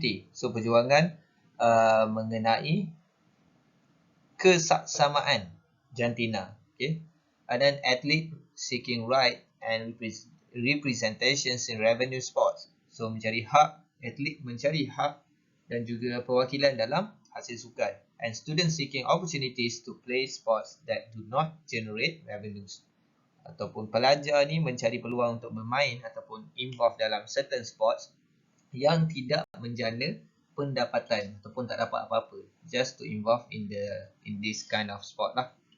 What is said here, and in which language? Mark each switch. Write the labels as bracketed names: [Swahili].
[Malay] So perjuangan mengenai kesaksamaan jantina. Okay. [English] And then athlete seeking right and representations in revenue sports. [Malay] So mencari hak, atlet mencari hak dan juga perwakilan dalam hasil sukan. [English] And students seeking opportunities to play sports that do not generate revenues. [Malay] Ataupun pelajar ni mencari peluang untuk bermain ataupun involve dalam certain sports yang tidak menjana pendapatan ataupun tak dapat apa-apa, [English] just to involve in this kind of sport [Malay] lah.